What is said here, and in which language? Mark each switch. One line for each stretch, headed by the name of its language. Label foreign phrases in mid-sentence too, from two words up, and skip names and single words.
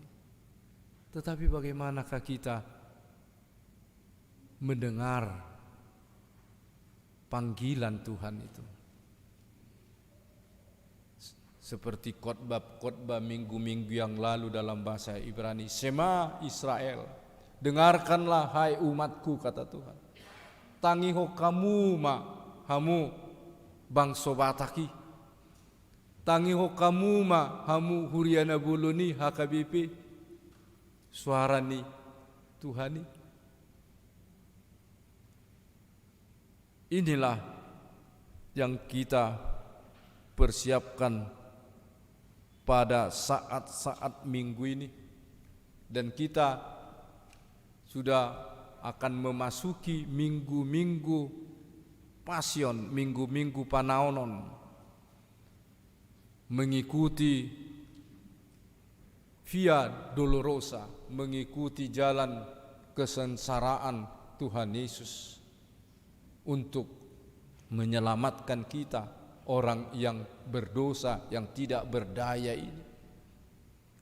Indonesian: Tetapi bagaimanakah kita mendengar panggilan Tuhan itu? Seperti khotbah minggu-minggu yang lalu dalam bahasa Ibrani,
Hebrew: שמע ישראל,
Indonesian: dengarkanlah hai umatku, kata Tuhan.
Batak Toba: Tangiho kamu hamu bangsa Bataki. Tangiho kamu hamu huriana buluni HKBP. Suara ni Tuhan.
Indonesian: Inilah yang kita persiapkan pada saat-saat minggu ini. Dan kita sudah akan memasuki minggu-minggu pasion, minggu-minggu panaonon, mengikuti
Latin: via dolorosa,
Indonesian: mengikuti jalan kesengsaraan Tuhan Yesus untuk menyelamatkan kita, orang yang berdosa, yang tidak berdaya ini.